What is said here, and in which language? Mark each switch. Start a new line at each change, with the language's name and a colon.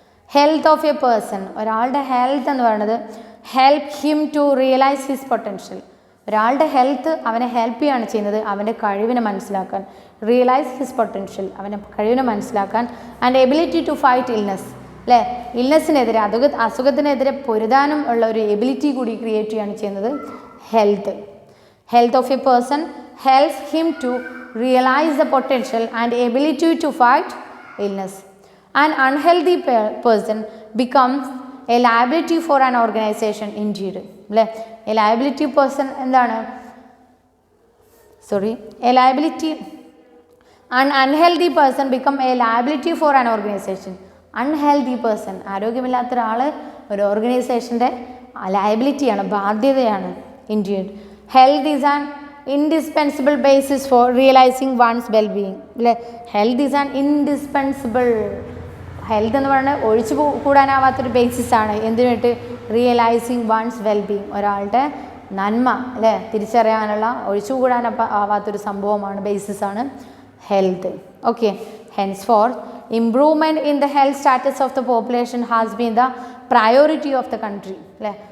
English: health of a person,
Malayalam: ഒരാളുടെ health എന്ന് പറയുന്നത്
English: help him to realise his potential,
Malayalam: ഒരാളുടെ ഹെൽത്ത് അവനെ ഹെൽപ്പ് ചെയ്യുകയാണ് ചെയ്യുന്നത് അവൻ്റെ കഴിവിനെ മനസ്സിലാക്കാൻ,
English: realise his potential
Malayalam: അവൻ്റെ കഴിവിനെ മനസ്സിലാക്കാൻ,
English: and ability to fight illness
Malayalam: അല്ലേ, ഇൽനെസ്സിനെതിരെ അസുഖത്തിനെതിരെ പൊരുതാനും ഉള്ള ഒരു എബിലിറ്റി കൂടി ക്രിയേറ്റ് ചെയ്യുകയാണ് ചെയ്യുന്നത് health.
English: Health of a person helps him to realise the potential and ability to fight illness. An unhealthy person becomes a liability for an organisation indeed അല്ലേ. A liability person എന്താണ്, a liability, an unhealthy person become a liability for an organization.
Malayalam: Unhealthy person, ആരോഗ്യമില്ലാത്ത ഒരാൾ ഒരു ഓർഗനൈസേഷൻ്റെ ലയബിലിറ്റിയാണ്, ബാധ്യതയാണ്.
English: Indeed health is an indispensable basis for realising one's wellbeing അല്ലേ. Health is an indispensable,
Malayalam: health എന്ന് പറയുന്നത് ഒഴിച്ചു കൂടാനാവാത്തൊരു ബേസിസാണ് എന്തിനായിട്ട്,
English: realising one's wellbeing,
Malayalam: ഒരാളുടെ നന്മ അല്ലേ തിരിച്ചറിയാനുള്ള ഒഴിച്ചു കൂടാനാവാത്തൊരു സംഭവമാണ്, ബേസിസാണ് health.
English: Okay, henceforth improvement in the health status of the population has been the priority of the country അല്ലേ.